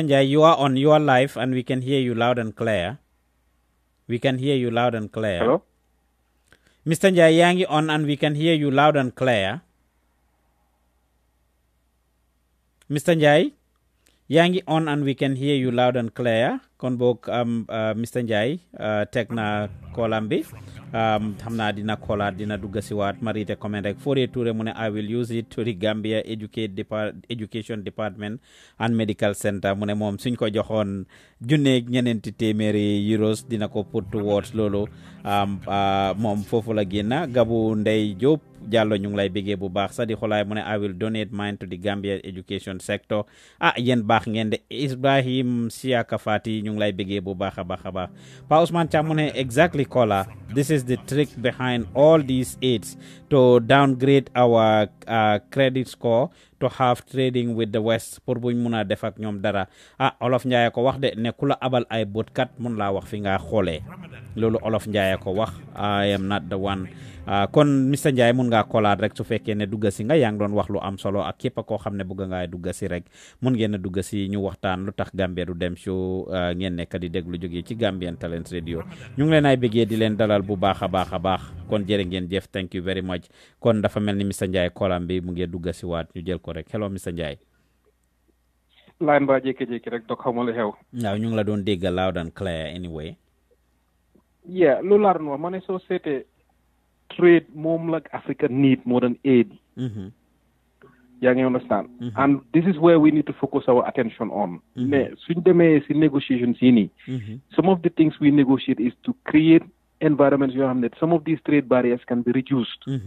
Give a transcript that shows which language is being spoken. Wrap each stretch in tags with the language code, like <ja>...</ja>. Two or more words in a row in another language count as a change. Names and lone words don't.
<en>Njai, you are on your live and we can hear you loud and clear. We can hear you loud and clear. Hello? Mr. Njai, Yangi on and we can hear you loud and clear. Mr. Njai, Yangi on and we can hear you loud and clear.</en> <wo>Kon bok Mr. Njai tek na kolam bi hamna dina kola dina dugga si wat marite comment rek Fodé Touré mu ne</wo> <en>I will use it to the Gambia Education Department and Medical Center</en> <wo>mu ne moom suñ ko joxoon junneeg ñeneenti téeméeri euros dina ko</wo> <en>put towards</en> <wo>loolu moom foofu la génna Gabu Ndey Diop Jallo ñu ngi lay bégee bu baax sa di xolaay mu ne</wo> <en>I will donate mine to the Gambia education sector</en> <wo>yéen baax ngeen de Ibrahim Siaka Fati ñu ngi lay bégee bu baax a baax a baax Pa Ousmane Cham mu ne</wo> <en>exactly Kola this is the trick behind all these aids to downgrade our credit score to have trading with the West</en> <wo>pour buñ mun a def ak ñoom dara Olof Njaay ko wax de ne ku la abal ay botkat mun laa wax fi nga xoolee loolu Olof Njaay ko wax</wo> <en>I am not the one</en> <wo>kon Mr. Njai mun ngaa kolaat rek su fekkee ne dugga si nga yaa ngi doon wax lu am solo ak képp koo xam ne bëgg ngaa dugga si rek mun ngeen a dugga si ñu waxtaan lu tax Gambia du dem show ngeen nekk di déglu jógee ci Gambian Talents Radio ñu ngi leen ay bëggee di leen dalal bu baax a baax a baax kon jërë ngeen jëf</wo> <en>thank you very much</en> <wo>kon dafa mel ni Mr. Njai kolam bi mu ngi dugga si waat ñu jël ko rek hello Mr. Njai line ba jékki-jékki rek dog xamul xew waaw ñu ngi la doon dégg</wo> <en>loud and clear anyway</en> <wo>yeah lu laa doon wax ma ne soo seetee trade mom</wo> <en>like Africa need more than aid. You understand? And this is where we need to focus our attention on. Negotiations, some of the things we negotiate is to create environments that some of these trade barriers can be reduced.</en>